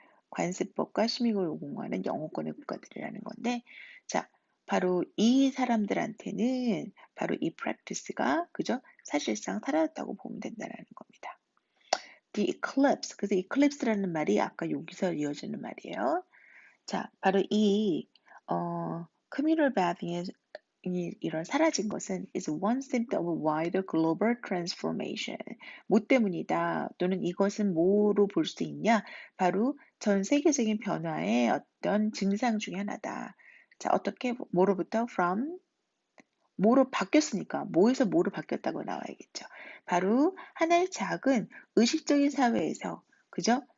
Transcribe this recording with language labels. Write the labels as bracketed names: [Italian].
[Korean] 관습법과 시민을 공부하는 영어권의 국가들이라는 건데, 자, 바로 이 사람들한테는 바로 이 practice가 그죠? 사실상 사라졌다고 보면 된다라는 겁니다. [English] The eclipse. [Korean] 그래서 eclipse라는 말이 아까 여기서 이어지는 말이에요. 자, 바로 이 communal bathing의 이런 사라진 것은 [English] is one symptom of wider global transformation. [Korean] 뭐 때문이다 또는 이것은 뭐로 볼 수 있냐? 바로 전 세계적인 변화의 어떤 증상 중에 하나다. 자, 어떻게 뭐로부터 from 뭐로 바뀌었으니까 뭐에서 뭐로 바뀌었다고 나와야겠죠. 바로 하나의 작은 의식적인 사회에서 그죠?